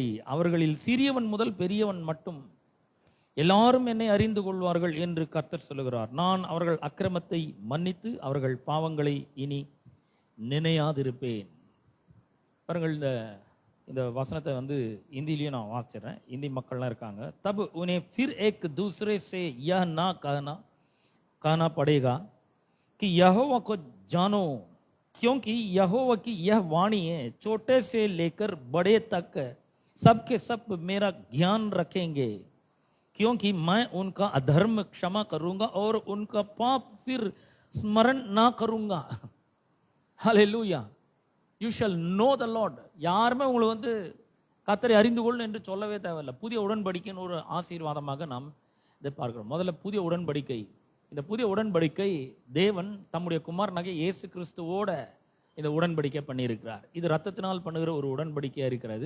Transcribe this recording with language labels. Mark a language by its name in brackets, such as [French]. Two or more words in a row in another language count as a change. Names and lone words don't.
[Tamil] அவர்களில் சிறியவன் முதல் பெரியவன் மட்டும் எல்லாரும் என்னை அறிந்து கொள்வார்கள் என்று கர்த்தர் சொல்லுகிறார். நான் அவர்கள் அக்கிரமத்தை மன்னித்து அவர்கள் பாவங்களை இனி நினையாதிருப்பேன். பாருங்கள், இந்த வசனத்தை இந்தியிலையும் நான் வாசிக்கிறேன். இந்தி மக்கள்லாம் இருக்காங்க. [Hindi] तब उन्हें फिर एक दूसरे से यह ना कहना पड़ेगा कि यहोवा को जानो, क्योंकि यहोवा की यह वाणी है, छोटे से लेकर बड़े तक सबके सब मेरा ज्ञान रखेंगे, क्योंकि मैं उनका अधर्म क्षमा करूंगा और उनका पाप फिर स्मरण ना करूंगा. हालेलूया. [English] You shall know the Lord. [Tamil] யாருமே உங்களை கர்த்தரை அறிந்து கொள்ளணும் என்று சொல்லவே தேவையில்லை. புதிய உடன்படிக்கைன்னு ஒரு ஆசீர்வாதமாக நாம் இதை பார்க்கிறோம். முதல்ல புதிய உடன்படிக்கை. இந்த புதிய உடன்படிக்கை தேவன் தம்முடைய குமாரனாகிய இயேசு கிறிஸ்துவோட இந்த உடன்படிக்கை பண்ணியிருக்கிறார். இது ரத்தத்தினால் பண்ணுகிற ஒரு உடன்படிக்கையாக இருக்கிறது.